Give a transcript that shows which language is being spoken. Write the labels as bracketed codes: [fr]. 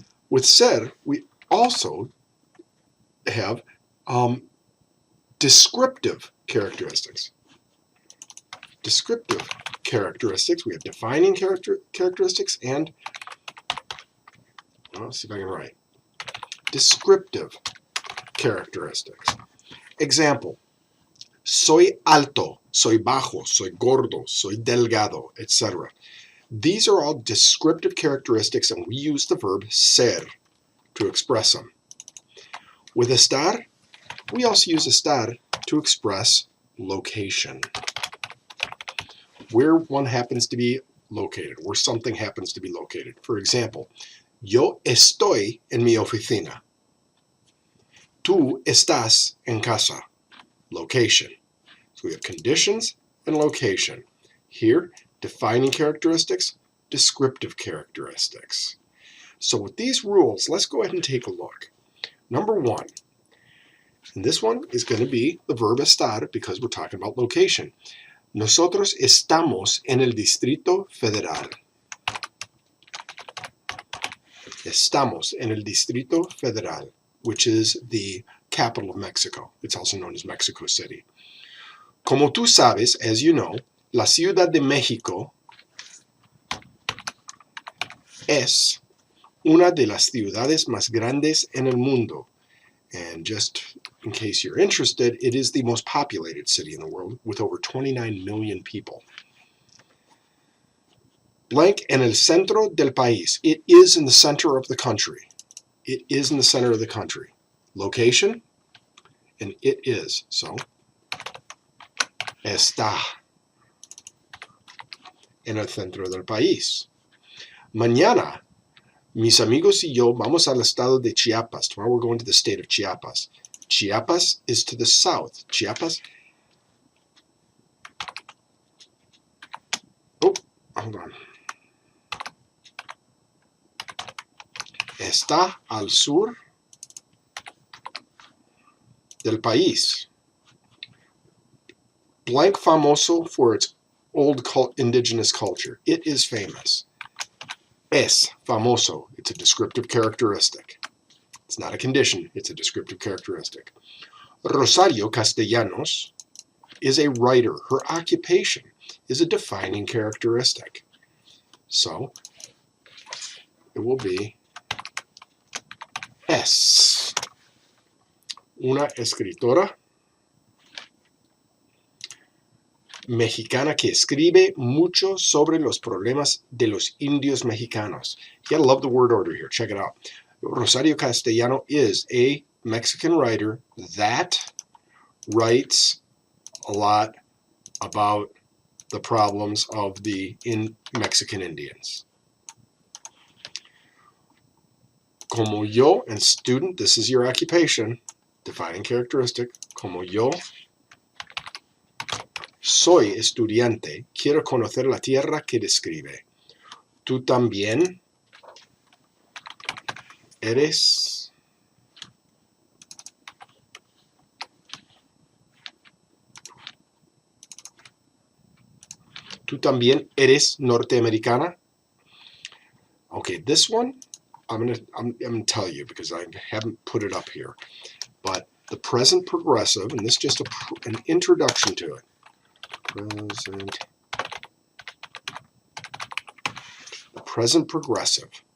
[en] With ser, we also have descriptive characteristics. Descriptive characteristics. We have defining characteristics and, well, let's see if I can write. Descriptive characteristics. [es] Example, soy alto, soy bajo, soy gordo, soy delgado, etc. [en] These are all descriptive characteristics, and we use the verb ser to express them. With estar, we also use estar to express location. Where one happens to be located, where something happens to be located. For example, [es] yo estoy en mi oficina. Tú estás en casa. Location. [en] So we have conditions and location. Here, defining characteristics, descriptive characteristics. So with these rules, let's go ahead and take a look. Number 1, and this one is going to be the verb estar because we're talking about location. [es] Nosotros estamos en el Distrito Federal. Estamos en el Distrito Federal, [en] which is the capital of Mexico. It's also known as Mexico City. [es] Como tú sabes, [en] as you know, [es] la Ciudad de México es una de las ciudades más grandes en el mundo. [en] And just in case you're interested, it is the most populated city in the world with over 29 million people. [es] Blank en el centro del país. [en] It is in the center of the country. It is in the center of the country. Location, and it is. [es] So, está en el centro del país. Mañana, mis amigos y yo vamos al estado de Chiapas. [en] Tomorrow we're going to the state of Chiapas. Chiapas is to the south. Chiapas. Oh, hold on. [es] Está al sur del país. [en] Blank famoso for its old indigenous culture. It is famous. [es] Es famoso. [en] It's a descriptive characteristic. It's not a condition. It's a descriptive characteristic. Rosario Castellanos is a writer. Her occupation is a defining characteristic. So it will be [es] es una escritora mexicana que escribe mucho sobre los problemas de los indios mexicanos. [en] You gotta love the word order here. Check it out. Rosario Castellano is a Mexican writer that writes a lot about the problems of the Mexican Indians. [es] Como yo, [en] and student, this is your occupation, defining characteristic. [es] Como yo soy estudiante, quiero conocer la tierra que describe. Tú también eres norteamericana. [en] Okay, this one I'm gonna tell you because I haven't put it up here, but the present progressive, and this is just an introduction to it. The present progressive.